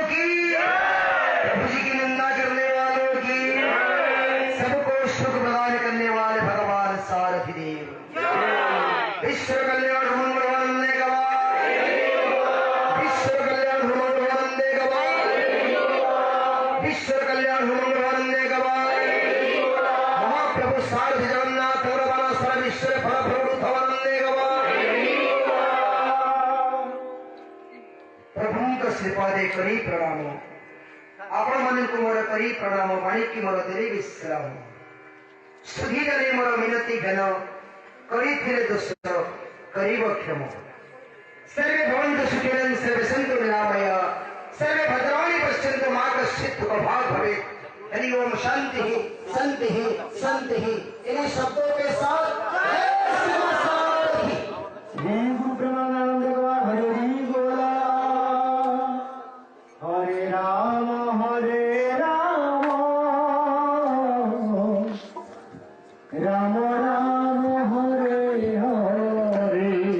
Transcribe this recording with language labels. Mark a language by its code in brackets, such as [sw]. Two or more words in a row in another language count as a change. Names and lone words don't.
[hi] की, प्रभु जी की निंदा करने वालों की, सबको सुख प्रदान करने वाले भगवान सारथी देव, विश्व कल्याण मंगलवंदे गवाह, विश्व कल्याण मंगलवंदे गवाह, विश्व कल्याण मंगलवंदे गवाह, महाप्रभु सारथी जगन्नाथ बलवान सर्वेश्वर फल प्रभु वंदे गवाह। [or] प्रभुଙ୍କ ଶ୍ରୀପାଦେ କରି ପ୍ରଣାମ, ଆପଣମାନଙ୍କୁ ମୋର କରି ପ୍ରଣାମ, ବାଣିକି ମୋର ଦେଲେ ବିଶ୍ରାମ, ସୁଧୀରରେ ମୋର ମିନତି ଜ୍ଞାନ, କରିଥିଲେ ଦୋଷ କରିବ କ୍ଷମ, [sa] सर्वे भवन्तु सुखिनः सर्वे सन्तु निरामया, सर्वे भद्राणि पश्यन्तु मा कश्चित् दुःखभाग् भवेत्। [hi] हरि ओम शांति शांति शांति। इन्हीं शब्दों के साथ जय श्री सारथी। जय गुरु प्रेमानंद भगवान हरि बोला। हरे राम राम राम हरे हरे,